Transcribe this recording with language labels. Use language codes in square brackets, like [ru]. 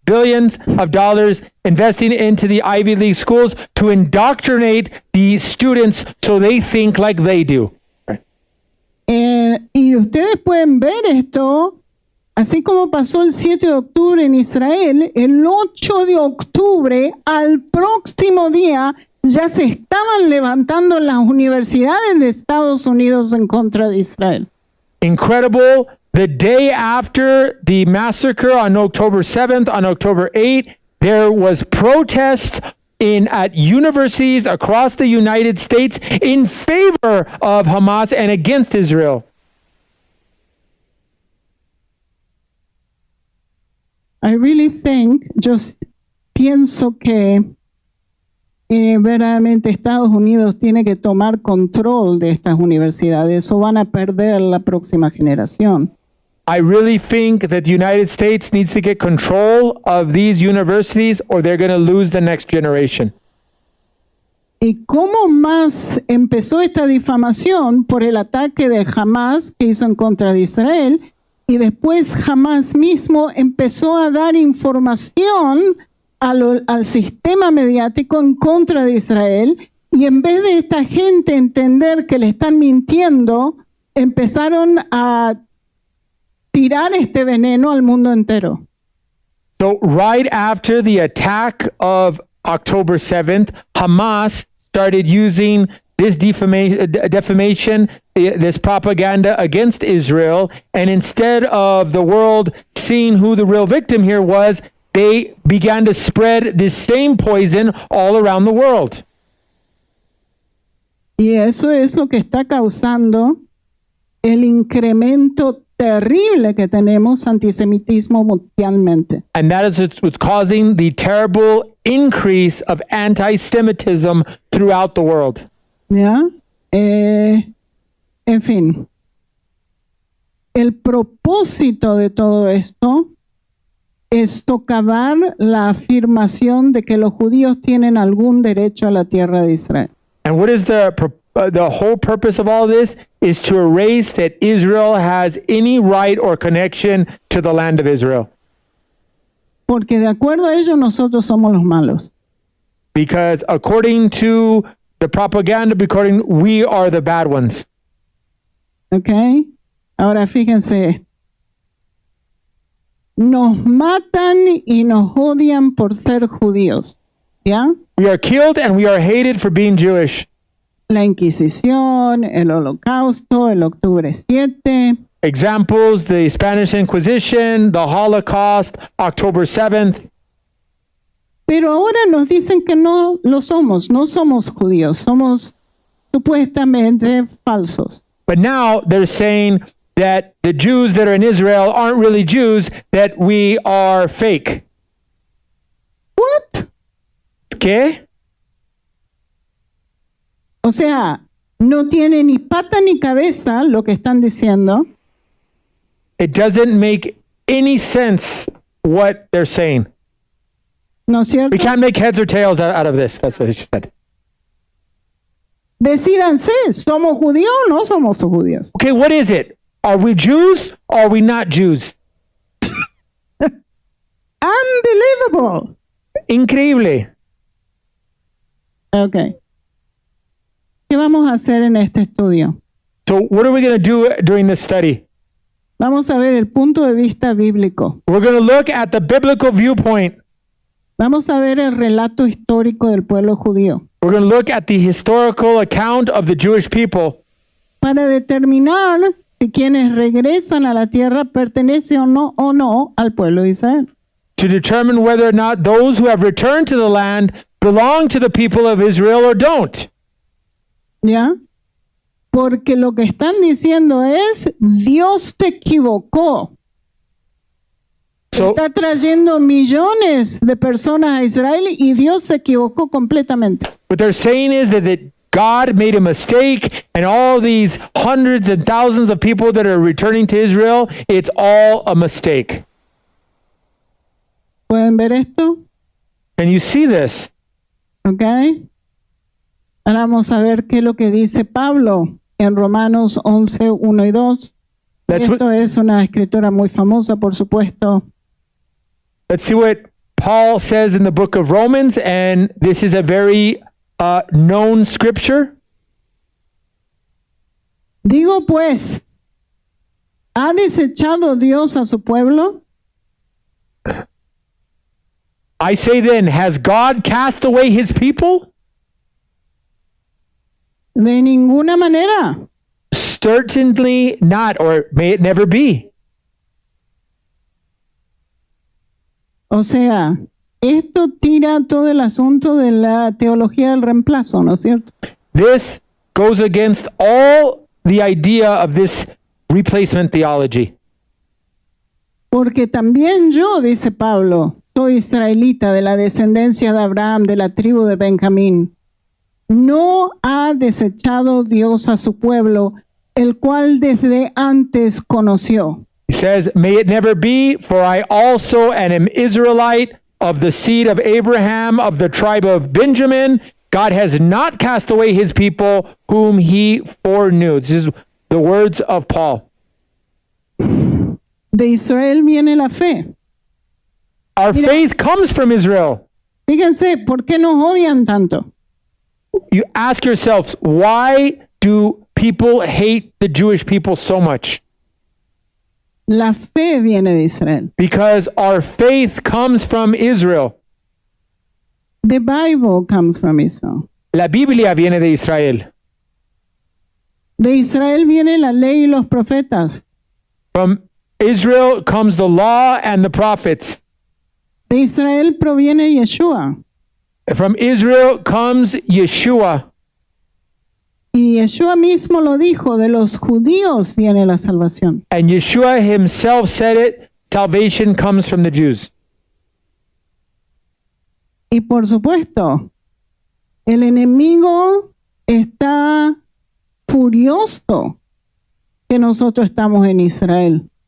[en] Billions of dollars investing into the Ivy League schools to indoctrinate the students so they think like they do. [es] Y ustedes pueden ver esto, así como pasó el 7 de octubre en Israel, el 8 de octubre, al próximo día, ya se estaban levantando las universidades de Estados Unidos en contra de Israel. [en] Incredible. The day after the massacre on October 7th, on October 8th, there was protests at universities across the United States in favor of Hamas and against Israel. I really think, [es] yo pienso que verdaderamente Estados Unidos tiene que tomar control de estas universidades o van a perder la próxima generación. [en] I really think that the United States needs to get control of these universities or they're going to lose the next generation. [es] ¿Y cómo más empezó esta difamación? Por el ataque de Hamas que hizo en contra de Israel, y después Hamas mismo empezó a dar información al sistema mediático en contra de Israel, y en vez de esta gente entender que le están mintiendo, empezaron a tirar este veneno al mundo entero. [en] So right after the attack of October 7th, Hamas started using this defamation, this propaganda against Israel, and instead of the world seeing who the real victim here was, they began to spread this same poison all around the world. [es] Y eso es lo que está causando el incremento terrible que tenemos antisemitismo mundialmente. [en] And that is what's causing the terrible increase of anti-Semitism throughout the world. [es] ¿Ya? En fin, el propósito de todo esto es socavar la afirmación de que los judíos tienen algún derecho a la tierra de Israel. [en] And what is the whole purpose of all this? Is to erase that Israel has any right or connection to the land of Israel. [es] Porque de acuerdo a ellos nosotros somos los malos. [en] Because according to the propaganda, we are the bad ones. [es] ¿Ok? Ahora fíjense. Nos matan y nos odian por ser judíos. ¿Ya? [en] We are killed and we are hated for being Jewish. [es] La Inquisición, el Holocausto, el Octubre 7. [en] Examples, the Spanish Inquisition, the Holocaust, October 7th. [es] Pero ahora nos dicen que no lo somos, no somos judíos, somos supuestamente falsos. [en] But now they're saying that the Jews that are in Israel aren't really Jews, that we are fake. What? [es] ¿Qué? O sea, no tiene ni pata ni cabeza lo que están diciendo. [en] It doesn't make any sense what they're saying. [es] ¿No es cierto? [en] We can't make heads or tails out of this. That's what she said. [es] Decídanse, ¿somos judíos o no somos judíos? [en] Okay, what is it? Are we Jews or are we not Jews? Unbelievable. [es] Increíble. Ok. ¿Qué vamos a hacer en este estudio? [en] So what are we going to do during this study? [es] Vamos a ver el punto de vista bíblico. [en] We're going to look at the biblical viewpoint. [es] Vamos a ver el relato histórico del pueblo judío [en] We're going to look at the historical account of the Jewish people [es] para determinar si quienes regresan a la tierra pertenecen o no al pueblo de Israel. [en] to determine whether or not those who have returned to the land belong to the people of Israel or don't. [es] ¿Ya? Porque lo que están diciendo es, Dios te equivocó. [en] So, [es] Está trayendo millones de personas a Israel y Dios se equivocó completamente. [en] what they're saying is that God made a mistake, and all these hundreds and thousands of people that are returning to Israel, it's all a mistake. [es] ¿Pueden ver esto? [en] Can you see this? [es] ¿Ok? Ahora vamos a ver qué es lo que dice Pablo en Romanos 11, 1 y 2. [en] That's what- [es] Esto es una escritora muy famosa, por supuesto. [en] Let's see what Paul says in the book of Romans, and this is a very known scripture. [es] Digo pues, ¿ha desechado Dios a su pueblo? [en] I say then, has God cast away his people? [es] De ninguna manera. [en] Certainly not, or may it never be. [es] O sea, esto tira todo el asunto de la teología del reemplazo, ¿no es cierto? [en] This goes against all the idea of this replacement theology. [es] Porque también yo, dice Pablo, soy israelita de la descendencia de Abraham, de la tribu de Benjamín. No ha desechado Dios a su pueblo, el cual desde antes conoció. [en] He says, may it never be, for I also am Israelite of the seed of Abraham, of the tribe of Benjamin. God has not cast away his people whom he foreknew. This is the words of Paul. [es] De Israel viene la fe. [en] Our faith comes from Israel. [es] Fíjense, ¿por qué nos odian tanto? [en] You ask yourselves, why do people hate the Jewish people so much? [es] La fe viene de Israel. [en] Because our faith comes from Israel. The Bible comes from Israel. [es] La Biblia viene de Israel. De Israel viene la ley y los profetas. [en] From Israel comes the law and the prophets. [es] De Israel proviene Yeshua. [en] From Israel comes Yeshua. [es] Y Yeshua mismo lo dijo, de los judíos viene la salvación. [en] And Yeshua himself said it, salvation comes from the Jews. [es] Y por supuesto, el enemigo está furioso que nosotros estamos en Israel.